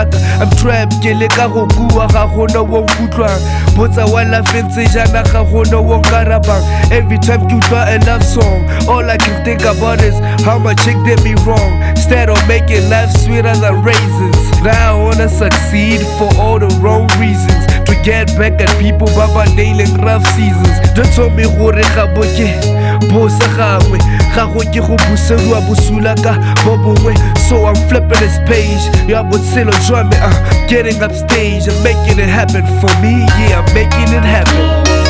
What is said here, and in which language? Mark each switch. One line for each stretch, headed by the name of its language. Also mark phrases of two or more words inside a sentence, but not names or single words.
English: I'm trapped,
Tswana: ke le ka go bua ga gona wo nkutlwang. Botsa wa la fentse jana ga gona wo nkarabang.
English: Every time
Tswana: ke utlwa
English: a love song, all I can think about is how my chick did me wrong. Instead of making life sweeter than raisins, now I wanna succeed for all the wrong reasons. To get back at people baba nailing rough seasons. Don't tell me
Tswana: gore ga boke bosa gangwe ga go ke go buselwa bosula ka bo bongwe.
English: So I'm flipping this page, yeah,
Tswana: botshelo jwa me
English: getting upstage and making it happen for me. Yeah, I'm making it happen.